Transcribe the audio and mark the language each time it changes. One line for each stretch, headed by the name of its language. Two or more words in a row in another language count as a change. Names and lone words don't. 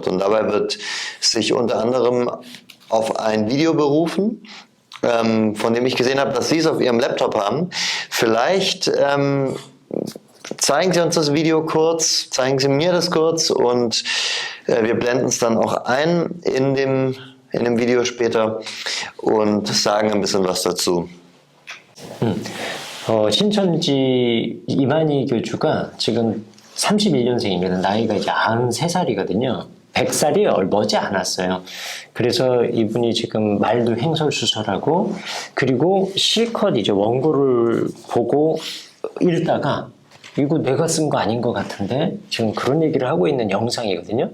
German: Und dabei wird sich unter anderem auf ein Video berufen, von dem ich gesehen habe, dass Sie es auf Ihrem Laptop haben. Vielleicht zeigen Sie uns das Video kurz, zeigen Sie mir das kurz und wir blenden es dann auch ein in dem Video später und sagen ein bisschen was dazu.
Korean: 신천지 이만희 교주가 지금 31년생입니다. 나이가 이제 93살이거든요. 100살이 머지 않았어요. 그래서 이분이 지금 말도 횡설수설하고 그리고 실컷 이제 원고를 보고 읽다가 이거 내가 쓴 거 아닌 것 같은데 지금 그런 얘기를 하고 있는 영상이거든요.